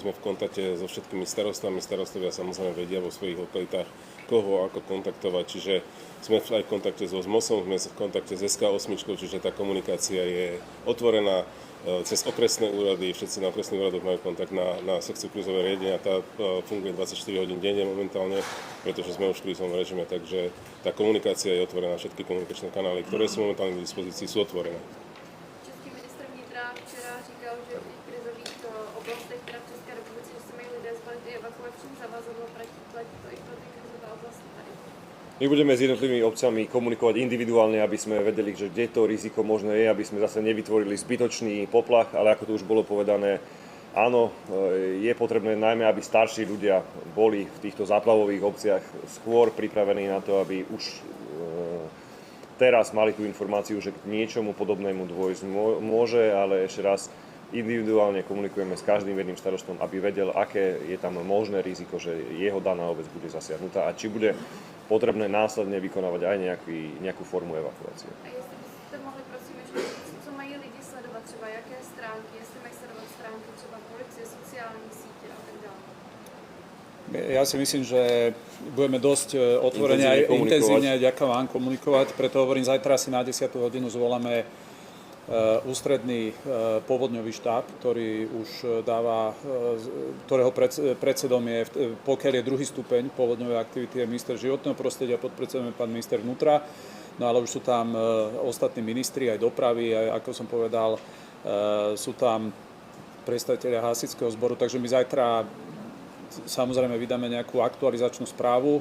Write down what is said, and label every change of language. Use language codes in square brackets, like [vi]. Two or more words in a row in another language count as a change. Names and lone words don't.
[sk] sme v kontakte so všetkými starostami, starostovia samozrejme vedia vo svojich lokalitách, koho ako kontaktovať, čiže sme aj v kontakte so ZMOSom, sme v kontakte s SK8, čiže tá komunikácia je otvorená cez okresné úrady, všetci na okresných úradoch majú kontakt na sekciu krízového riadenia, tá funguje 24 hodín denne momentálne, pretože sme už v krízovom režime, takže tá komunikácia je otvorená, všetky komunikačné kanály, ktoré sú momentálne k dispozícii, sú otvorené. [cs] Český ministr vnitra včera říkal, že v těch krizových oblastech, teda v České republice, že se mají lidé zbalit i evakuačním zavazadlo, platí to i pro ty krizové oblasti tady. [sk] My budeme s jednotlivými obcami komunikovať individuálne, aby sme vedeli, že kde to riziko možné je, aby sme zase nevytvorili zbytočný poplach, ale ako tu už bolo povedané, áno, je potrebné najmä, aby starší ľudia boli v týchto záplavových obciach skôr pripravení na to, aby už teraz mali tú informáciu, že k niečomu podobnému dôjsť môže, ale ešte raz individuálne komunikujeme s každým jedným starostom, aby vedel, aké je tam možné riziko, že jeho daná obec bude zasiahnutá a či bude potrebné následne vykonávať aj nejakú formu evakuácie. [cs] A jestli byste mohli prosím ještě říct, co mají lidi sledovat, třeba jaké stránky, jestli mají sledovat stránky třeba policie, sociální sítě a tak dále. [sk] Ja si myslím, že budeme dosť otvorene aj intenzívne aj ďakujem vám komunikovať, preto hovorím, zajtra asi na 10. hodinu zvoláme ústredný povodňový štáb, ktorý už dáva, ktorého predsedom je, pokiaľ je druhý stupeň povodňovej aktivity, je minister životného prostredia, podpredsedom je pán minister vnútra, no ale už sú tam ostatní ministri aj dopravy, aj, ako som povedal, sú tam predstavitelia hasičského zboru, takže my zajtra samozrejme vydáme nejakú aktualizačnú správu.